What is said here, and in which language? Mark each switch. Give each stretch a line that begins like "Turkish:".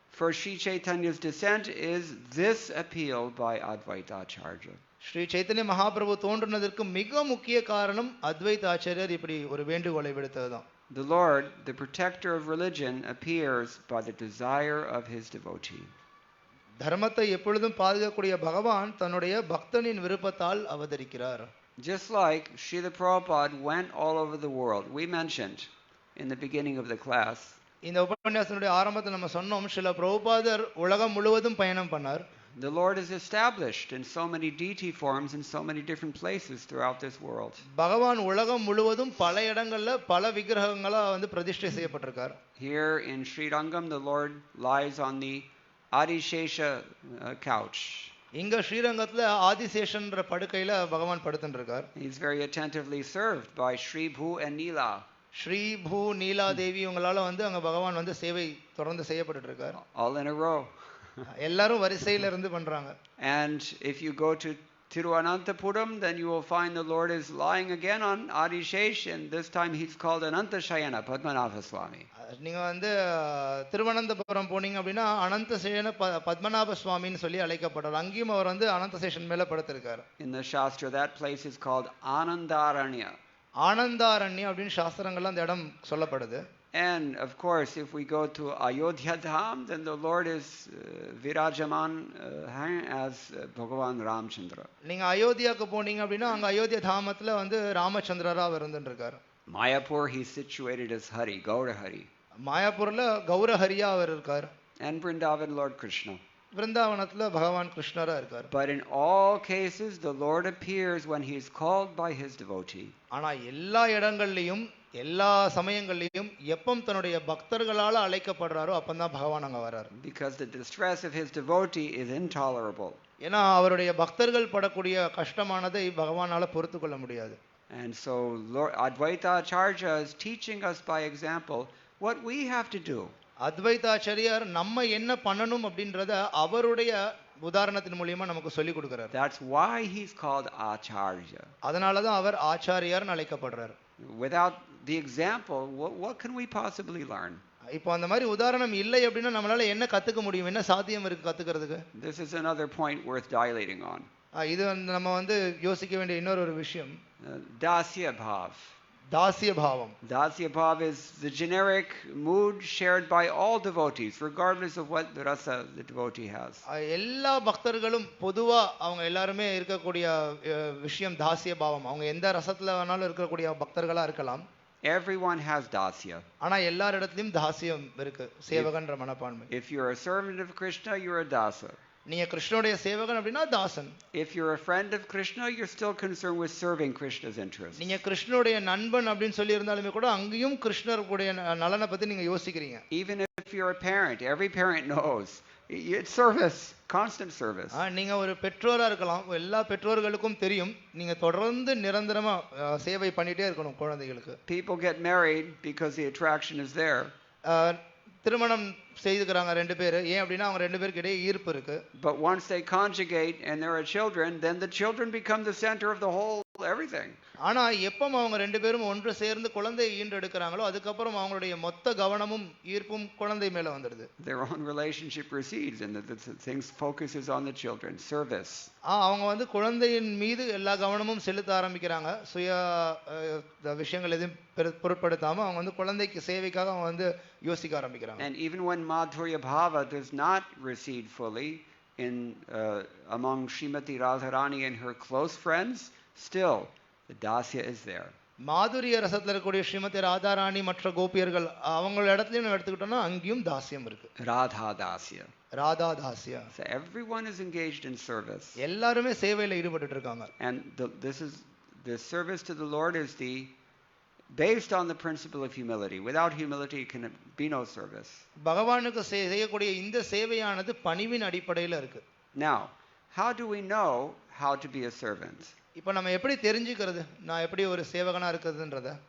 English: For Sri Chaitanya's descent is this appeal by Advaita Acharya.
Tamil: Sri Chaitanya Mahaprabhu தோன்றுனதற்கு மிக முக்கிய காரணம் அத்வைத ஆச்சாரியர் இப்படி ஒரு வேண்டுகோளை விடுத்ததுதான்.
English: The Lord, the protector of religion, appears by the desire of his devotee.
Tamil: தர்மத்தை எப்பொழுதும் பாதுகாக்கக்கூடிய பகவான் தன்னுடைய பக்தனின் விருப்பத்தால் அவதரிக்கிறார்.
English: Just like Srila Prabhupada went all over the world, we mentioned in the beginning of the class.
Tamil: இந்த உபன்யாசனுடைய ஆரம்பத்தில் நம்ம சொன்னோம், ஸ்ரீல பிரபுபாதர் உலகம் முழுவதும் பயணம் பண்ணார்.
English: The Lord is established in so many deity forms in so many different places throughout this world.
Tamil: பகவான் உலகம் முழுவதும் பல இடங்கள்ல பல விக்கிரகங்களா வந்து பிரதிஷ்டை செய்யப்பட்டிருக்கார்.
English: Here in Sri Rangam, the Lord lies on the Adishesha couch.
Tamil: இங்க ஸ்ரீரங்கத்துல ஆதிசேஷன்ற படுக்கையில பகவான் படுத்துட்டு இருக்கார்.
English: He is very attentively served by Sri Bhu and Neela.
Tamil: Sri பூ நீலா தேவி உங்களால வந்து அங்க பகவான் வந்து சேவை தொடர்ந்து செய்யப்பட்டு இருக்கார்.
English: All in a row.
Tamil: எல்லாரும் வரிசையில இருந்து பண்றாங்க.
English: And if you go to Tiruvananthapuram, then you will find the Lord is lying again on Adishesh, and this time he's called Anantashayana Padmanabha Swami.
Tamil: நீங்க வந்து திருவனந்தபுரம் போனீங்க அப்படின்னா அனந்தசேன பத்மநாப சுவாமின்னு சொல்லி அழைக்கப்படுறார். அங்கேயும் அவர் வந்து அனந்தசேஷன் மேல படுத்திருக்காரு.
English: In the Shastra, that place is called Anandaranya.
Tamil: ஆனந்தாரண்யா அப்படின்னு சாஸ்திரங்கள்ல அந்த இடம் சொல்லப்படுது.
English: And of course, if we go to Ayodhya Dham, then the Lord is Virajaman as Bhagavan Ramchandra.
Tamil: நீங்க அயோத்தியாக்கு போனீங்க அப்படின்னா அங்க அயோத்தியா தாமத்துல வந்து ராமச்சந்திரரா அவர் இருந்துட்டு இருக்காரு.
English: Mayapur, he's situated as Hari, Gaura Hari.
Tamil: மாயாப்பூர்ல கௌரஹரியா அவர் இருக்கார்.
English: And Vrindavan, Lord Krishna.
Tamil: விருந்தாவனத்துல பகவான் கிருஷ்ணரா இருக்கார்.
English: But in all cases, the Lord appears when he is called by his devotee.
Tamil: ஆனா எல்லா இடங்கள்லயும் எல்லா சமயங்கள்லயும் எப்பம் தன்னுடைய பக்தர்களால அழைக்கப்படுறாரோ அப்பந்தான் பகவான் அங்க வர்றாரு.
English: Because the distress of his devotee is intolerable.
Tamil: ஏன்னா அவருடைய பக்தர்கள் படக்கூடிய கஷ்டமானதை பகவானால பொறுத்து கொள்ள முடியாது.
English: And so Lord Advaita Acharya is teaching us by example what we have to do.
Tamil: அத்வைதாச்சாரியார் நம்ம என்ன பண்ணணும் அப்படின்றத அவருடைய உதாரணத்தின் மூலமா நமக்கு சொல்லி கொடுக்கிறார்.
English: That's why he's called Acharya.
Tamil: அதனால தான் அவர் ஆச்சாரியார்னு அழைக்கப்படுறார்.
English: Without the example, what can we possibly learn?
Tamil: இப்போ அந்த மாதிரி உதாரணம் இல்லை அப்படின்னா நம்மளால என்ன கத்துக்க முடியும், என்ன சாத்தியம் இருக்கு கத்துக்கிறதுக்கு?
English: This is another point worth dilating on.
Tamil: இது நம்ம வந்து யோசிக்க வேண்டிய இன்னொரு விஷயம்.
English: Dasya bhav.
Tamil: தாசிய பாவம்.
English: Dasya bhav is the generic mood shared by all devotees, regardless of what rasa the devotee has.
Tamil: எல்லா பக்தர்களும் பொதுவா அவங்க எல்லாருமே இருக்கக்கூடிய விஷயம் தாசிய பாவம். அவங்க எந்த ரசத்துல வேணாலும் இருக்கக்கூடிய பக்தர்களா இருக்கலாம்.
English: Everyone has dasya.
Tamil: ஆனா எல்லாரிடத்திலும் தாசியம் இருக்கு, சேவகன்ற மனப்பான்மை.
English: If you're a servant of Krishna, you're a dasa.
Tamil: நீங்க கிருஷ்ணனுடைய சேவகன் அப்படின்னா தாசன்.
English: If you're a friend of Krishna, you're still concerned with serving Krishna's interests.
Tamil: நீங்க கிருஷ்ணனுடைய நண்பன் அப்படின்னு சொல்லி இருந்தாலுமே கூட அங்கேயும் கிருஷ்ணருடைய நலனை பத்தி நீங்க யோசிக்கிறீங்க.
English: Even if you're a parent, every parent knows it's service, constant service.
Tamil: நீங்க ஒரு பெற்றோரா இருக்கலாம், எல்லா பெற்றோர்களுக்கும் தெரியும் நீங்க தொடர்ந்து நிரந்தரமா சேவை பண்ணிட்டே இருக்கணும் குழந்தைகளுக்கு.
English: People get married because the attraction is there.
Tamil: திருமணம் செய்துக்கிறாங்க ரெண்டு பேர், ஏன் அப்படின்னா அவங்க ரெண்டு பேருக்கு இடையே ஈர்ப்பு இருக்கு.
English: But once they conjugate and there are children, then the children become the center of the whole everything.
Tamil: ஆனா எப்ப அவங்க ரெண்டு பேரும் ஒன்று சேர்ந்து குழந்தையை ஈன்றெடுக்கிறாங்களோ அதுக்கப்புறம் அவங்களுடைய மொத்த கவனமும் ஈர்ப்பும் குழந்தை மேல வந்துடுது.
English: Their own relationship recedes and the things focuses on the children, service.
Tamil: அவங்க வந்து குழந்தையின் மீது எல்லா கவனமும் செலுத்த ஆரம்பிக்கிறாங்க. சுய விஷயங்கள் எதுவும் பொருட்படுத்தாம அவங்க வந்து குழந்தைக்கு சேவைக்காக அவங்க வந்து யோசிக்க ஆரம்பிக்கிறாங்க.
English: And even when Madhurya Bhava does not recede fully in among Srimati Radharani and her close friends, still the dasya is there.
Tamil: மாதுரிய ரசத்துல இருக்கக்கூடிய ஸ்ரீமதி ராதாராணி மற்ற கோபியர்கள் அவங்களோட இடத்துலயும் நம்ம எடுத்துக்கிட்டோம்னா அங்கேயும் தாசியம் இருக்கு.
English: Radha dasya.
Tamil: Radha தாசியா.
English: So everyone is engaged in service.
Tamil: எல்லாருமே சேவையில ஈடுபட்டு இருக்காங்க.
English: And the service to the Lord is based on the principle of humility. Without humility can be no service.
Tamil: பகவானுக்கு செய்யக்கூடிய இந்த சேவையானது பணிவின் அடிப்படையில் இருக்கு.
English: Now, how do we know how to be a servant?
Tamil: இப்போ நம்ம எப்படி தெரிஞ்சுக்கிறது நான் எப்படி ஒரு சேவகனா இருக்கிறதுன்றத?